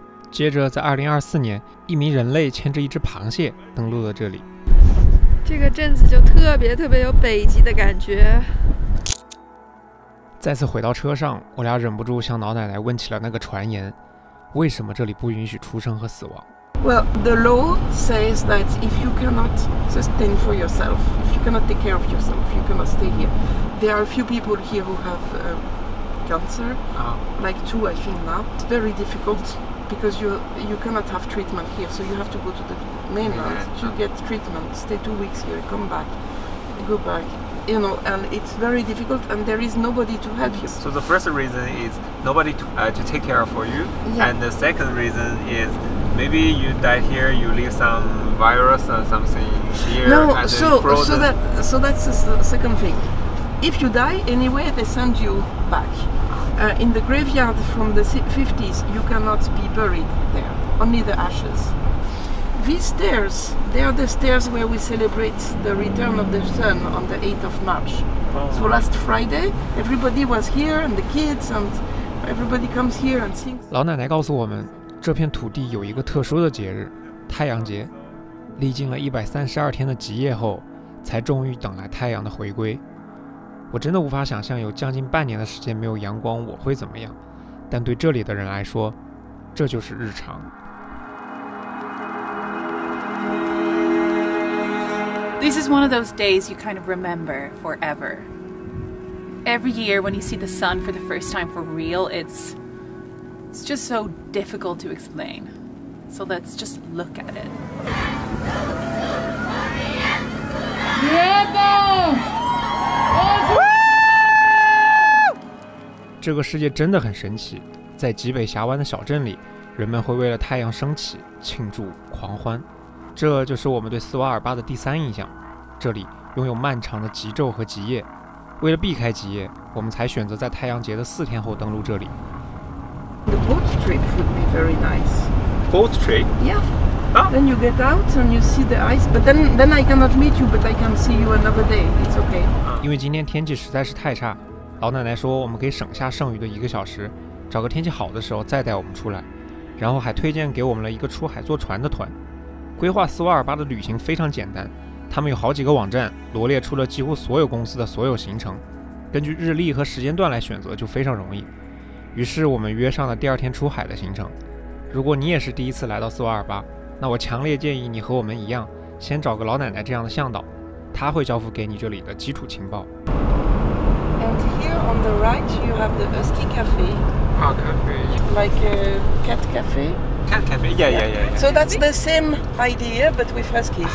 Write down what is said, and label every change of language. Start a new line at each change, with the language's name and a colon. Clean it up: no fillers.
Chinese: 接着在2024年，一名人类牵着一只螃蟹登陆了这里。这个镇子就特别有北极的感觉。再次回到车上，我俩忍不住向老奶奶问起了那个传言，为什么这里不允许出生和死亡？
English: Well, the law says that if you cannot sustain for yourself, if you cannot take care of yourself, you cannot stay here. There are a few people here who have cancer, like 2 I think now. It's very difficult because you cannot have treatment here, so you have to go to the mainland to get treatment, stay 2 weeks here, come back, go back, you know, and it's very difficult and there is nobody to help you. So the first reason is nobody to take care for you, and the second reason is maybe you die here, you leave some virus or something here. No, and so that's the second thing. If you die anyway, they send you back. In the graveyard from the 50s, you cannot be buried there, only the ashes. These stairs, they are the stairs where we celebrate the return of the sun on the 8th of March. So last Friday, everybody was here, and the kids, and everybody comes here and sings.
Chinese: 老奶奶告诉我们，这片土地有一个特殊的节日——太阳节。历经了132天的极夜后，才终于等来太阳的回归。我真的无法想象有将近半年的时间没有阳光我会怎么样，但对这里的人来说，这就是日常。
English: This is one of those days you kind of remember forever. Every year when you see the sun for the first time for real, it's just so difficult to explain. So let's just look at it.
Chinese: 这个世界真的很神奇，在极北峡湾的小镇里，人们会为了太阳升起庆祝狂欢。这就是我们对斯瓦尔巴的第3印象。这里拥有漫长的极昼和极夜，为了避开极夜，我们才选择在太阳节的4天后登陆这里。
English: The boat trip would be very nice. Boat trip? Yeah. Then you get out and you see the ice, but then I cannot meet you, but I can see you another day. It's okay.
Chinese: 因为今天天气实在是太差，老奶奶说我们可以省下剩余的1个小时，找个天气好的时候再带我们出来。然后还推荐给我们了一个出海坐船的团。规划斯瓦尔巴的旅行非常简单，他们有好几个网站罗列出了几乎所有公司的所有行程，根据日历和时间段来选择就非常容易。于是我们约上了第2天出海的行程。如果你也是第一次来到斯瓦尔巴，那我强烈建议你和我们一样，先找个老奶奶这样的向导，她会交付给你这里的基础情报。
English: And here on the right you have the Husky Cafe. Ah, cafe. Like a cat cafe. Cat cafe? Yeah. So that's the same idea but with huskies.